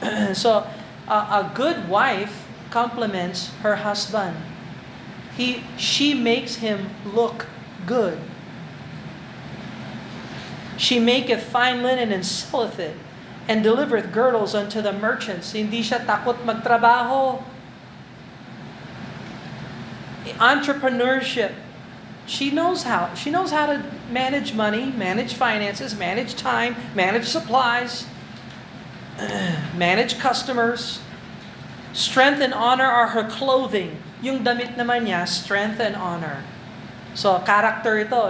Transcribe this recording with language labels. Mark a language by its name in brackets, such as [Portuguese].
[English] So a good wife compliments her husband. She makes him look good. She maketh fine linen and selleth it, and delivereth girdles unto the merchants. [Filipino] Hindi siya takot magtrabaho. [English] Entrepreneurship. She knows how to manage money, manage finances, manage time, manage supplies, manage customers. Strength and honor are her clothing. [Filipino] Yung damit naman niya, [English] strength and honor. [Filipino] So, character ito.